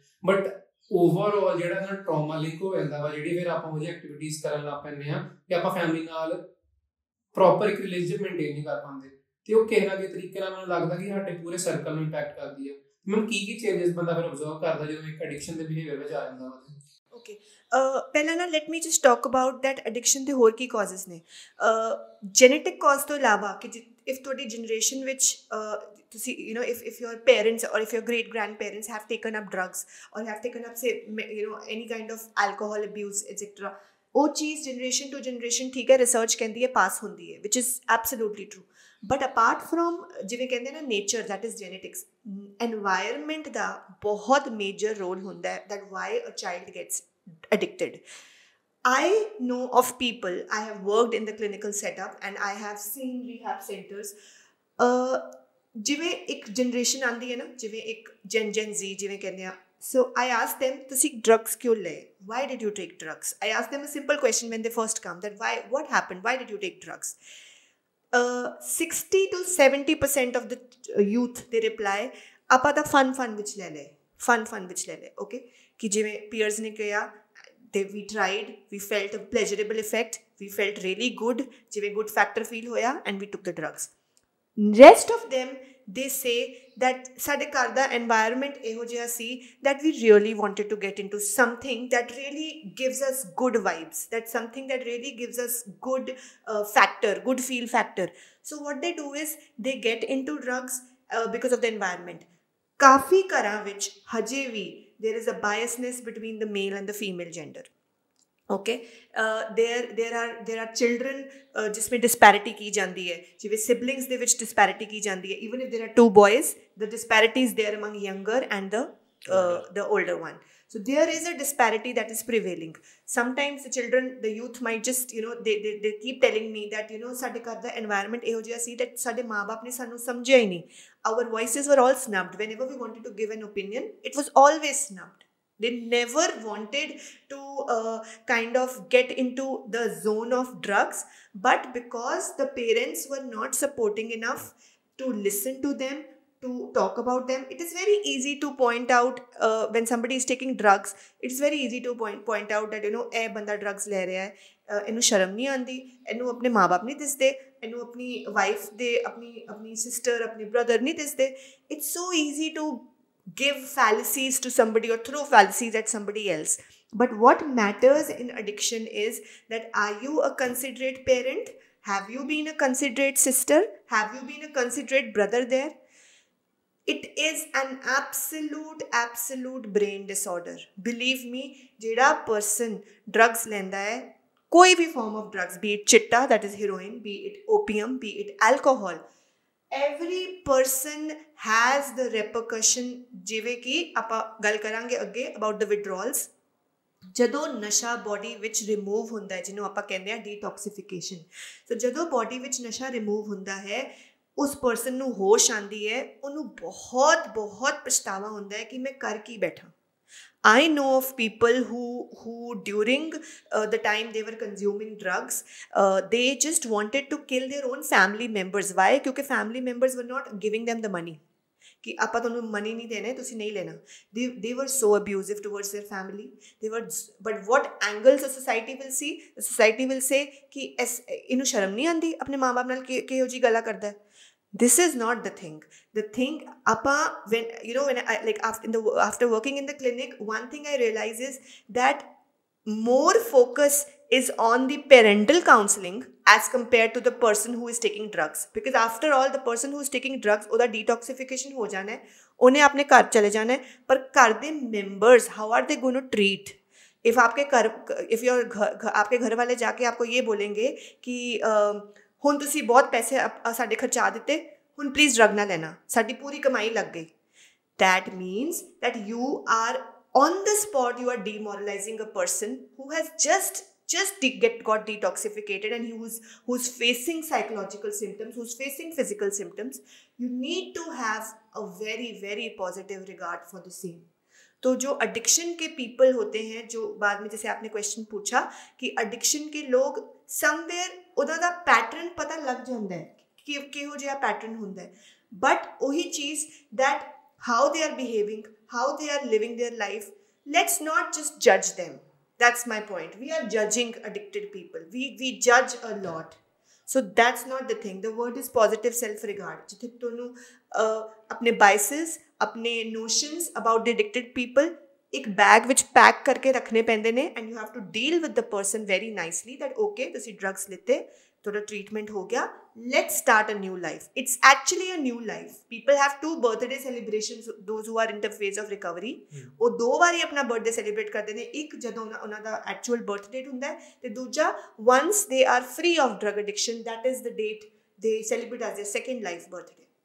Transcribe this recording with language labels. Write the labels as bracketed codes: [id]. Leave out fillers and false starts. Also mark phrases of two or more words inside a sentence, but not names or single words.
[en] but overall [pa] ਜਿਹੜਾ ਨਾਲ [en] trauma link [pa] ਹੋ ਜਾਂਦਾ ਵਾ, ਜਿਹੜੀ ਫਿਰ ਆਪਾਂ ਉਹ ਜਿਹੀ ਐਕਟੀਵਿਟੀਜ਼ ਕਰਨ ਲੱਗ ਪੈਂਦੇ ਆ ਕਿ ਆਪਾਂ ਫੈਮਿਲੀ ਨਾਲ ਪ੍ਰੋਪਰ ਇੱਕ [en] relationship maintain [pa] ਨਹੀਂ ਕਰ ਪਾਉਂਦੇ, ਤੇ ਉਹ ਕਿਸੇ ਨਾ ਕਿਸੇ ਤਰੀਕੇ ਨਾਲ ਮੈਨੂੰ ਲੱਗਦਾ ਕਿ ਸਾਡੇ ਪੂਰੇ ਸਰਕਲ ਨੂੰ ਇੰਪੈਕਟ ਕਰਦੀ ਆ। ਮੈਮ ਕੀ ਚੇਂਜਸ ਬੰਦਾ ਫਿਰ ਆਬਜ਼ਰਵ ਕਰਦਾ ਜਦੋਂ ਇੱਕ ਐਡਿਕਸ਼ਨ ਦੇ ਬਿਹੇਵੀਅਰ ਵਿੱਚ ਆ ਜਾਂਦਾ ਵਾ? ਓਕੇ, ਪਹਿਲਾਂ ਨਾ [en] let me just talk about that addiction [pa] ਦੇ ਹੋਰ ਕੀ ਕਾਜ਼ਸ ਨੇ। ਜੈਨੇਟਿਕ ਕਾਜ਼ ਤੋਂ ਇਲਾਵਾ ਕਿ ਇਫ ਤੁਹਾਡੀ ਜਨਰੇਸ਼ਨ ਵਿੱਚ ਤੁਸੀਂ [en] if your parents or if your great grandparents have taken up drugs or have taken up say any kind of alcohol abuse etc, [pa] ਉਹ ਚੀਜ਼ [en] generation to generation [pa] ਠੀਕ ਹੈ ਰਿਸਰਚ ਕਹਿੰਦੀ ਹੈ ਪਾਸ ਹੁੰਦੀ ਹੈ, [en] which is absolutely true. but apart from [pa] ਜਿਵੇਂ ਕਹਿੰਦੇ ਨਾ [en] nature that is genetics, environment [pa] ਦਾ ਬਹੁਤ [en] major role [pa] ਹੁੰਦਾ ਹੈ [en] that why a child gets addicted. I know of people, I have worked in the clinical setup and I have seen rehab centers. [pa] ਜਿਵੇਂ ਇੱਕ ਜਨਰੇਸ਼ਨ ਆਉਂਦੀ ਹੈ ਨਾ, ਜਿਵੇਂ ਇੱਕ ਜਨ Z ਜਿਵੇਂ ਕਹਿੰਦੇ ਆ, [en] so I asked them, [pa] ਤੁਸੀਂ drugs ਕਿਉਂ ਲਏ? [en] Why did you take drugs? I asked them a simple question when they first come, that what happened? Why did you take drugs? 60 to 70% of the youth they reply, [pa] ਆਪਾਂ ਤਾਂ ਫਨ ਵਿੱਚ ਲੈ ਲਏ, ਫਨ ਵਿੱਚ ਲੈ ਲਏ। [en] ਓਕੇ, [pa] ਕਿ ਜਿਵੇਂ ਪੀਅਰਸ ਨੇ ਕਿਹਾ [en] we tried, we felt a pleasurable effect, we felt really good, ਜਿਵੇਂ good factor feel ਹੋਇਆ and we took the drugs. Rest of them they say that [pa] ਸਾਡੇ ਘਰ ਦਾ [en] environment [pa] ਇਹੋ ਜਿਹਾ ਸੀ [en] that we really wanted to get into something that really gives us good vibes, that something that really gives us good factor, good feel factor. So what they do is they get into drugs because of the environment. [pa] ਕਾਫੀ ਘਰਾਂ ਵਿੱਚ ਹਜੇ ਵੀ [en] there is a biasness between the male and the female gender. Okay, there are children [hi] जिसमें disparity की जाती है, [pa] जिਵੇਂ siblings ਦੇ ਵਿੱਚ disparity [hi] की जाती है, [en] even if there are two boys the disparity is there among younger and the older one. So there is a disparity that is prevailing. Sometimes the children, the youth might just they keep telling me that [pa] ਸਾਡੇ ਘਰ ਦਾ [en] environment [pa] ਇਹੋ ਜਿਹਾ ਸੀ [en] that [pa] ਸਾਡੇ ਮਾਂ-ਬਾਪ ਨੇ ਸਾਨੂੰ ਸਮਝਿਆ ਹੀ ਨਹੀਂ. [en] Our voices were all snubbed. Whenever we wanted to give an opinion, it was always snubbed. They never wanted to kind of get into the zone of drugs, but because the parents were not supporting enough to listen to them, to talk about them, it is very easy to point out when somebody is taking drugs, it's very easy to point out that [pa] ਇਹ ਬੰਦਾ [en] drugs [pa] ਲੈ ਰਿਹਾ ਹੈ, ਇਹਨੂੰ ਸ਼ਰਮ ਨਹੀਂ ਆਉਂਦੀ, ਇਹਨੂੰ ਆਪਣੇ ਮਾਂ-ਬਾਪ ਨਹੀਂ ਦਿਸਦੇ, ਇਹਨੂੰ ਆਪਣੀ ਵਾਈਫ ਦੇ ਆਪਣੀ ਸਿਸਟਰ ਆਪਣੇ ਬ੍ਰਦਰ ਨਹੀਂ ਦਿਸਦੇ. [en] It's so easy to give fallacies to somebody or throw fallacies at somebody else. But what matters in addiction is that are you a considerate parent? Have you been a considerate sister? Have you been a considerate brother there? It is an absolute brain disorder. Believe me, ਜਿਹੜਾ person drugs [pa] ਲੈਂਦਾ ਹੈ, ਕੋਈ ਵੀ [en] form of drugs, be it chitta, that is heroin, be it opium, be it alcohol, every person has the repercussion. [pa] ਜਿਵੇਂ ਕਿ ਆਪਾਂ ਗੱਲ ਕਰਾਂਗੇ ਅੱਗੇ [en] about the withdrawals, [pa] ਜਦੋਂ ਨਸ਼ਾ ਬੋਡੀ ਵਿੱਚ ਰਿਮੂਵ ਹੁੰਦਾ ਹੈ, ਜਿਹਨੂੰ ਆਪਾਂ ਕਹਿੰਦੇ ਆ ਡੀਟੌਕਸੀਫਿਕੇਸ਼ਨ, ਸੋ ਜਦੋਂ ਬੋਡੀ ਵਿੱਚ ਨਸ਼ਾ ਰਿਮੂਵ ਹੁੰਦਾ ਹੈ, ਉਸ ਪਰਸਨ ਨੂੰ ਹੋਸ਼ ਆਉਂਦੀ ਹੈ, ਉਹਨੂੰ ਬਹੁਤ ਬਹੁਤ ਪਛਤਾਵਾ ਹੁੰਦਾ ਹੈ ਕਿ ਮੈਂ ਕਰ ਕੀ ਬੈਠਾ। [en] I know of people who during the time they were consuming drugs, they just wanted to kill their own family members. Why? Because family members were not giving them the money. [pa] कि ਆਪਾਂ ਤੁਹਾਨੂੰ ਮਨੀ ਨਹੀਂ ਦੇਣਾ, ਤੁਸੀਂ ਨਹੀਂ ਲੈਣਾ। [en] they were so abusive towards their family. But what angles a society will see? The society will say [pa] कि ਇਹਨੂੰ ਸ਼ਰਮ ਨਹੀਂ ਆਉਂਦੀ ਆਪਣੇ ਮਾਂ ਬਾਪ ਨਾਲ ਕਿਹੋ ਜਿਹੀ ਗੱਲਾਂ ਕਰਦਾ। [en] This is not the thing. The thing, after working in the clinic, one thing I realize is that more focus is on the parental counseling as compared to the person who is taking drugs. Because after all, the person who is taking drugs, [pa] ਉਹਦਾ detoxification ਹੋ ਜਾਣਾ ਹੈ, ਉਹਨੇ ਆਪਣੇ ਘਰ ਚਲੇ ਜਾਣਾ ਹੈ, ਪਰ ਘਰ ਦੇ members, [en] how are they going to treat? [pa] If [hi] आपके घर वाले जाके आपको ये बोलेंगे कि [pa] ਹੁਣ ਤੁਸੀਂ ਬਹੁਤ ਪੈਸੇ ਸਾਡੇ ਖਰਚਾ ਦਿੱਤੇ, ਹੁਣ [en] please drug [pa] ਨਾ ਲੈਣਾ, ਸਾਡੀ ਪੂਰੀ ਕਮਾਈ ਲੱਗ ਗਈ, [en] that means that you are on the spot, you are demoralizing a person who has just got detoxificated and who's facing psychological symptoms, who's facing physical symptoms. You need to have a very very positive regard for the same. [hi] तो जो एडिक्शन के पीपल होते हैं, जो बाद में जैसे आपने क्वेश्चन पूछा कि एडिक्शन के लोग समवेयर [pa] ਉਹਨਾਂ ਦਾ ਪੈਟਰਨ ਪਤਾ ਲੱਗ ਜਾਂਦਾ ਹੈ ਕਿ ਕਿਹੋ ਜਿਹਾ ਪੈਟਰਨ ਹੁੰਦਾ ਹੈ, ਬਟ ਉਹੀ ਚੀਜ਼ [en] that how they are behaving, how they are living their life, let's not just judge them. That's my point. We are judging addicted people. We judge a lot. So that's not the thing. The word is positive self-regard. [pa] ਜਿੱਥੇ ਤੁਹਾਨੂੰ ਆਪਣੇ [en] biases, ਆਪਣੇ notions about the addicted people [pa] ਇੱਕ ਬੈਗ ਵਿੱਚ ਪੈਕ ਕਰਕੇ ਰੱਖਣੇ ਪੈਂਦੇ ਨੇ, [en] and you have to deal with the person very nicely that okay [pa] ਤੁਸੀਂ ਡਰੱਗਸ ਲਿੱਤੇ, ਤੁਹਾਡਾ ਟ੍ਰੀਟਮੈਂਟ ਹੋ ਗਿਆ, [en] let's start a new life. it's actually a new life. people have 2 birthday celebrations, those who are in the phase of recovery, [pa] ਉਹ 2 ਵਾਰੀ ਆਪਣਾ ਬਰਥਡੇ ਸੈਲੀਬ੍ਰੇਟ ਕਰਦੇ ਨੇ, ਇੱਕ ਜਦੋਂ ਉਹਨਾਂ ਦਾ [en] actual birth date [pa] ਹੁੰਦਾ ਹੈ, ਤੇ ਦੂਜਾ [en] once they are free of drug addiction, that is the date they celebrate as their second life birthday.